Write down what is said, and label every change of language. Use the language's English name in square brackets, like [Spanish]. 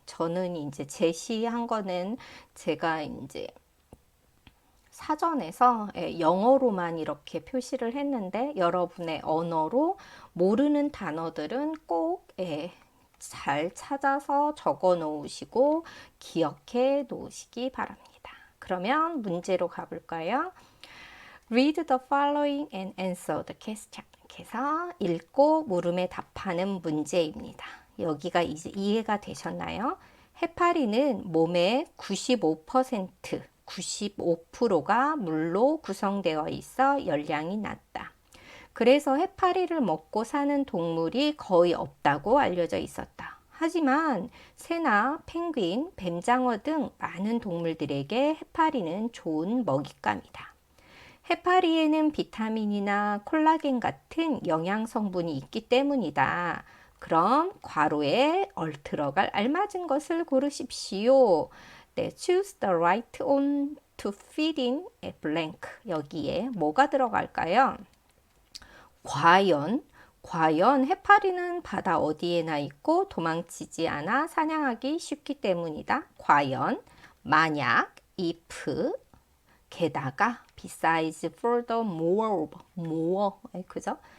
[Korean] 저는 이제 제시한 거는 제가 이제 사전에서 영어로만 이렇게 표시를 했는데 여러분의 언어로 모르는 단어들은 꼭 잘 찾아서 적어 놓으시고 기억해 놓으시기 바랍니다. 그러면 문제로 가볼까요? [English] Read the following and answer the question. [Korean] 그래서 읽고 물음에 답하는 문제입니다. 여기가 이제 이해가 되셨나요? 해파리는 몸의 95%가 물로 구성되어 있어 열량이 낮다. 그래서 해파리를 먹고 사는 동물이 거의 없다고 알려져 있었다. 하지만 새나 펭귄, 뱀장어 등 많은 동물들에게 해파리는 좋은 먹잇감이다. 해파리에는 비타민이나 콜라겐 같은 영양 성분이 있기 때문이다. 그럼 괄호에 들어갈 알맞은 것을 고르십시오. [English] 네, choose the right one to fit in a blank. [Korean] 여기에 뭐가 들어갈까요? 과연 해파리는 바다 어디에나 있고 도망치지 않아 사냥하기 쉽기 때문이다. 과연, 만약, if, 게다가, besides, furthermore, 그죠?